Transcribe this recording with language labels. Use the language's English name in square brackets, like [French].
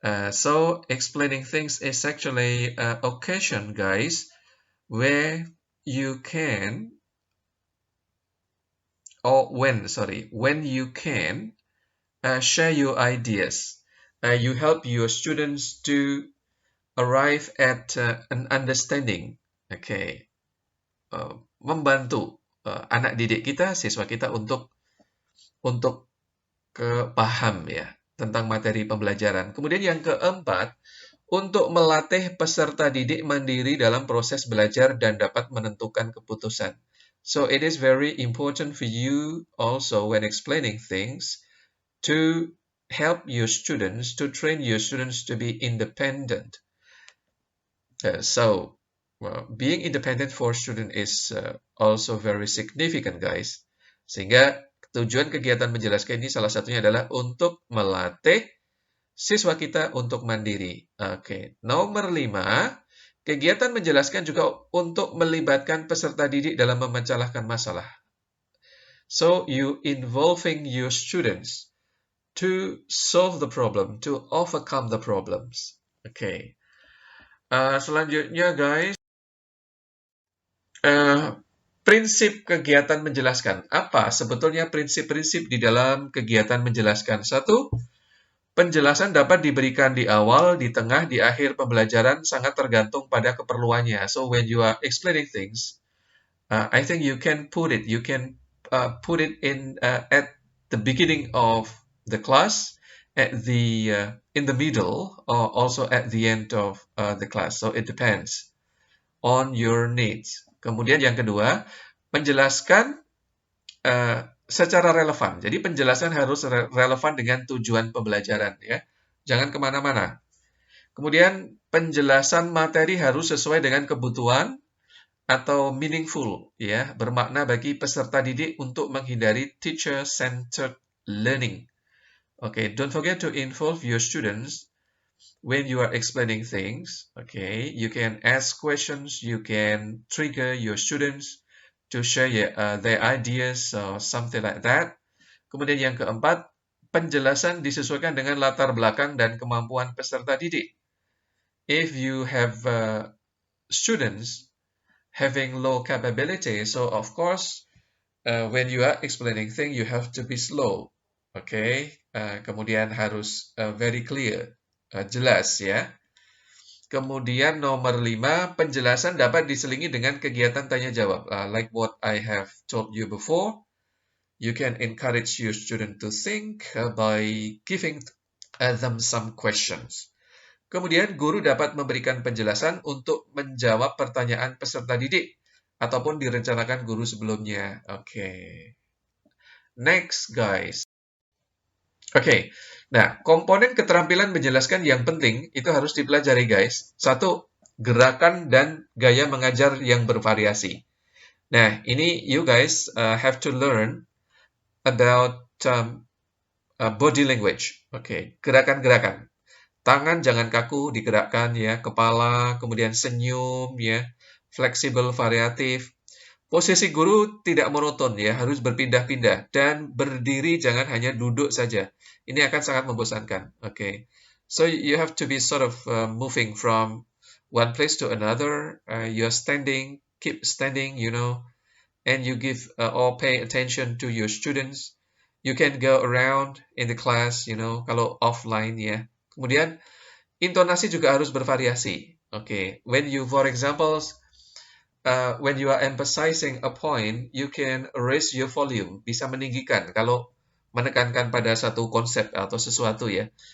[English] So explaining things is actually an occasion, guys, where you can, when you can share your ideas. You help your students to arrive at an understanding. Okay. [Indonesian] Membantu anak didik kita, siswa kita untuk paham ya tentang materi pembelajaran. Kemudian yang keempat, untuk melatih peserta didik mandiri dalam proses belajar dan dapat menentukan keputusan. [English] So it is very important for you also when explaining things to help your students, to train your students to be independent. So being independent for student is also very significant, guys. [Indonesian] Sehingga tujuan kegiatan menjelaskan ini salah satunya adalah untuk melatih siswa kita untuk mandiri. Oke, nomor 5, kegiatan menjelaskan juga untuk melibatkan peserta didik dalam memecahkan masalah. [English] So you involving your students to solve the problem, to overcome the problems. [Indonesian] Oke. Selanjutnya, guys, prinsip kegiatan menjelaskan. Apa sebetulnya prinsip-prinsip di dalam kegiatan menjelaskan? 1, penjelasan dapat diberikan di awal, di tengah, di akhir pembelajaran sangat tergantung pada keperluannya. [English] So when you are explaining things, I think you can put it in at the beginning of the class, in the middle, or also at the end of the class. So it depends on your needs. [Indonesian] Kemudian yang kedua, menjelaskan secara relevan. Jadi penjelasan harus relevan dengan tujuan pembelajaran ya. Jangan kemana-mana. Kemudian penjelasan materi harus sesuai dengan kebutuhan atau meaningful ya, bermakna bagi peserta didik untuk menghindari teacher-centered learning. [English] Okay, don't forget to involve your students when you are explaining things. Okay, you can ask questions, you can trigger your students to share their ideas or something like that. [Indonesian] Kemudian yang keempat, penjelasan disesuaikan dengan latar belakang dan kemampuan peserta didik. [English] If you have students having low capability, so of course, when you are explaining things, you have to be slow. [Indonesian] Okay, kemudian harus [English] very clear, [Indonesian] jelas ya. Kemudian nomor 5, penjelasan dapat diselingi dengan kegiatan tanya jawab. [English] Like what I have told you before, you can encourage your student to think by giving them some questions. [Indonesian] Kemudian guru dapat memberikan penjelasan untuk menjawab pertanyaan peserta didik ataupun direncanakan guru sebelumnya. [English] Okay. Next, guys. [Indonesian] Oke, nah komponen keterampilan menjelaskan yang penting itu harus dipelajari, guys. 1, gerakan dan gaya mengajar yang bervariasi. Nah, ini [English] you guys have to learn about body language. [Indonesian] Oke, gerakan-gerakan. Tangan jangan kaku, digerakkan ya, kepala, kemudian senyum ya, fleksibel, variatif. Posisi guru tidak monoton ya, harus berpindah-pindah dan berdiri jangan hanya duduk saja. Ini akan sangat membosankan. [English] Okay, so you have to be sort of moving from one place to another. You're standing, keep standing, and you give or pay attention to your students. You can go around in the class, [Indonesian] kalau offline ya. Kemudian intonasi juga harus bervariasi. [English] Okay, when you, for example, when you are emphasizing a point, you can raise your volume, [Indonesian] bisa meninggikan kalau menekankan pada satu konsep atau sesuatu ya.